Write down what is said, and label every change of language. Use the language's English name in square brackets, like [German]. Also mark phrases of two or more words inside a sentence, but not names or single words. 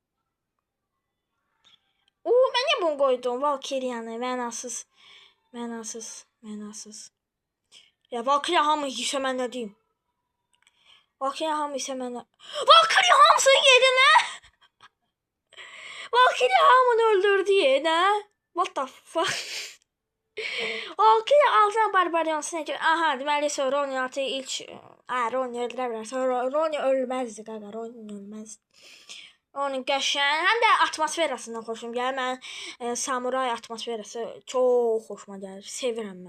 [Azerbaijani] Mən niyə bunu qoydum? Valkyria'nı, mənasız. Ya Valkyria hamı yisə mən nə deyim? Valkyria hamısını yedi nə? Valkyria hamını öldürdü nə? [English] What the fuck? [Azerbaijani] Valkyria altına barbaryonsu nə ki? Aha, deməli sonra Ronin artıq ilk... Ronin öldürə bilər. Ronin ölməzdi qaqa, Ronin ölməzdi. Ronin qəşəng, həm də atmosferasından xoşum gəlir. Mən samuray atmosferası çox xoşuma gəlir, sevirəm mən.